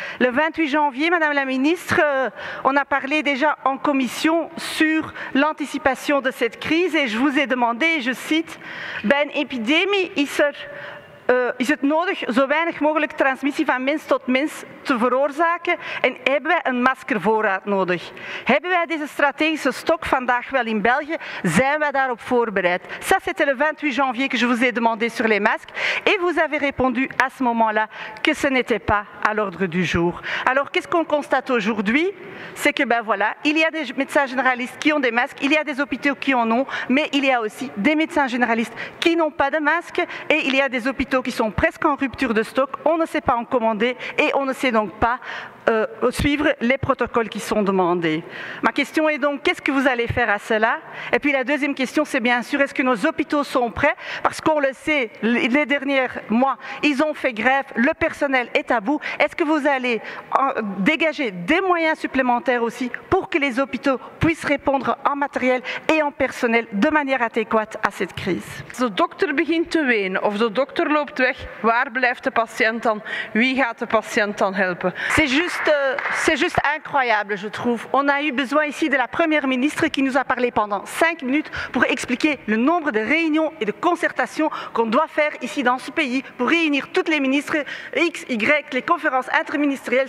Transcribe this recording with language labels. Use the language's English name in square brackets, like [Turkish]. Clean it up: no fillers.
[French] Le 28 janvier, Madame la ministre, on a parlé déjà en commission sur l'anticipation de cette crise et je vous ai demandé, je cite, « [Dutch] Bij een epidemie is het nodig zo weinig mogelijk transmissie van mens tot mens te veroorzaken en hebben wij een maskervoorraad nodig. Hebben wij deze stratégische stok vandaag wel in België? Zijn wij daarop voorbereid? [French] Ça, c'était le 28 janvier que je vous ai demandé sur les masques et vous avez répondu à ce moment-là que ce n'était pas à l'ordre du jour. Alors, qu'est-ce qu'on constate aujourd'hui? C'est que, ben voilà, il y a des médecins généralistes qui ont des masques, il y a des hôpitaux qui en ont, mais il y a aussi des médecins généralistes qui n'ont pas de masque et il y a des hôpitaux qui sont presque en rupture de stock, on ne sait pas en commander et on ne sait donc pas suivre les protocoles qui sont demandés. Ma question est donc, qu'est-ce que vous allez faire à cela? Et puis la deuxième question, c'est bien sûr, est-ce que nos hôpitaux sont prêts? Parce qu'on le sait, les derniers mois, ils ont fait grève, le personnel est à bout. Est-ce que vous allez dégager des moyens supplémentaires aussi pour que les hôpitaux puissent répondre en matériel et en personnel de manière adéquate à cette crise? [Dutch] Als de dokter begint te wenen of de dokter loopt weg, waar blijft de patiënt dan? Wie gaat de patiënt dan helpen? [French] C'est juste incroyable, je trouve. On a eu besoin ici de la première ministre qui nous a parlé pendant 5 minutes pour expliquer le nombre de réunions et de concertations qu'on doit faire ici dans ce pays pour réunir toutes les ministres X, Y, les conférences interministérielles.